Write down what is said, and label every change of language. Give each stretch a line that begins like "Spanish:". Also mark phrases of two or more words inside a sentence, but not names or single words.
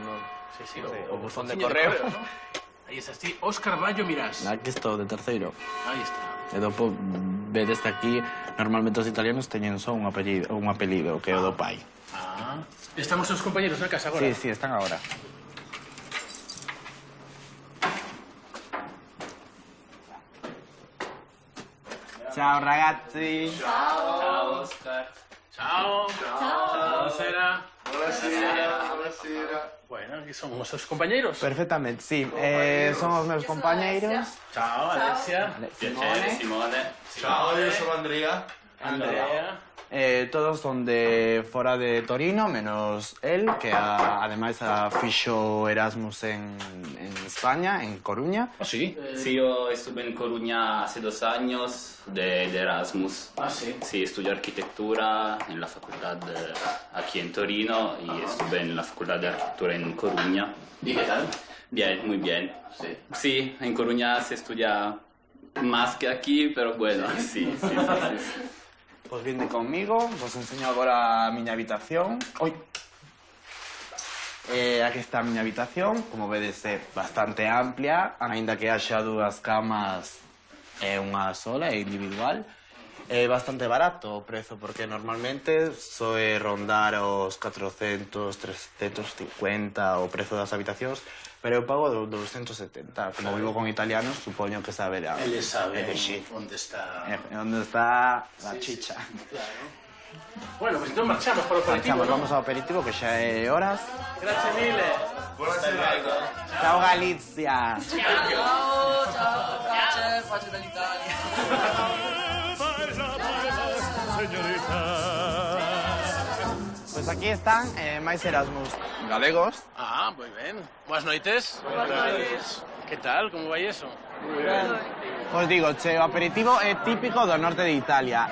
Galician: Sí, o buzón de correo. Aí está, sí, Óscar Vallo Mirás. Aquí estou, de terceiro. Aí está. E dopo, vedes aquí, normalmente os italianos teñen só un apelido, que é o do pai. Estamos os compañeros na casa agora? Sí, están agora.
Italian: Ciao ragazzi. Ciao Oscar. Ciao. Buonasera. Buonasera.
Galician: Bueno, aquí son os seus compañeiros. Perfectamente, sí. Son os meus compañeiros.
Italian: Ciao, Alessia. Simone. Ciao, io sono Andrea. Andrea.
Galician: Todos son de fora de Torino, menos él, que ademais fixo Erasmus en España, en Coruña. Sí?
Spanish: Sí, yo estuve en Coruña hace 2 años de Erasmus. Sí. Sí, estudié arquitectura en la facultad aquí en Torino y estuve en la facultad de arquitectura en Coruña. ¿Y qué tal? Bien, muy bien. Sí, en Coruña se estudia más que aquí, pero bueno, sí.
Galician: Pues vinde conmigo, vos enseño agora a miña habitación. Aquí está a miña habitación, como vedes é bastante amplia, aínda que haxa 2 camas e unha sola, é individual. É bastante barato o prezo, porque normalmente soe rondar os 400, 350 o prezo das habitacións, pero eu pago 270. Como vivo con italianos, supoño que saberán. Eles saben onde está a chicha. Claro. Bueno, pues entón marchamos para o aperitivo, ¿no? Vamos ao aperitivo, que xa é horas.
Italian: Grazie mille. Buonasera. Ciao Galizia. Ciao, pace dall'Italia.
Galician: Pues aquí están máis Erasmus galegos. Moi ben. Boas noites. Boas noites. Que tal? Como vai eso? Moi ben. Os digo, o aperitivo é típico do norte de Italia.